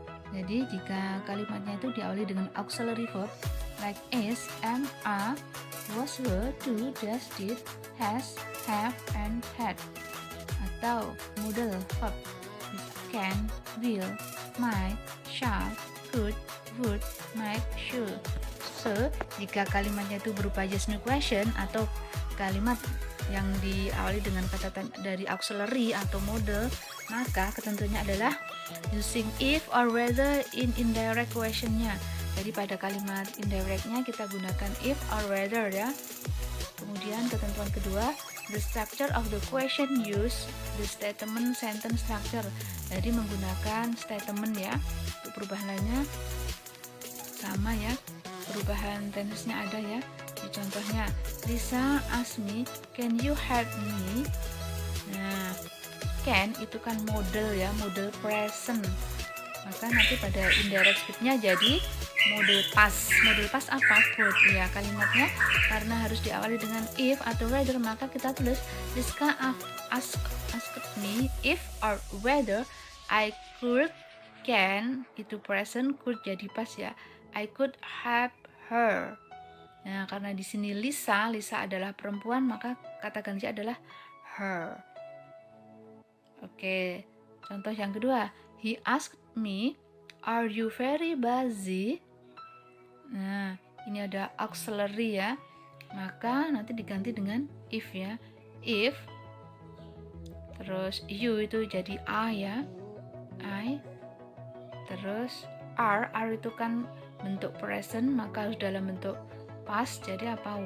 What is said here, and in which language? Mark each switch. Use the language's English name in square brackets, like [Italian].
[Indonesian] Jadi jika kalimatnya itu diawali dengan auxiliary verb [English] like is, am, are, was, were, do, does, did, has, have, and had. [Indonesian] Atau modal verb [English] can, will, might, shall, could, would, might, should. [Indonesian] So, jika kalimatnya itu berupa yes no question atau kalimat yang diawali dengan kata dari auxiliary atau model, maka ketentuannya adalah [English] using if or whether in indirect questionnya. [Indonesian] Jadi pada kalimat indirectnya kita gunakan if or whether ya. Kemudian ketentuan kedua, [English] the structure of the question use the statement sentence structure. [Indonesian] Jadi menggunakan statement ya. Untuk perubahan lainnya sama ya. Perubahan tense-nya ada ya. Di contohnya, [English] Lisa ask me, can you help me? [Indonesian] Nah, can itu kan model ya, model present. Maka nanti pada indirect speech-nya jadi model past. Model past apa? Could ya kalimatnya, karena harus diawali dengan if atau whether, maka kita tulis [English] Lisa asked me if or whether I could, [Indonesian] can itu present, could jadi past ya. [English] I could help her. [Indonesian] Nah, karena di sini Lisa adalah perempuan, maka kata gantinya adalah her. Oke, contoh yang kedua, [English] he asked me, are you very busy? [Indonesian] Nah, ini ada auxiliary ya, maka nanti diganti dengan if ya. If, terus you itu jadi I ya, I, terus are itu kan bentuk present, maka harus dalam bentuk past, jadi apa?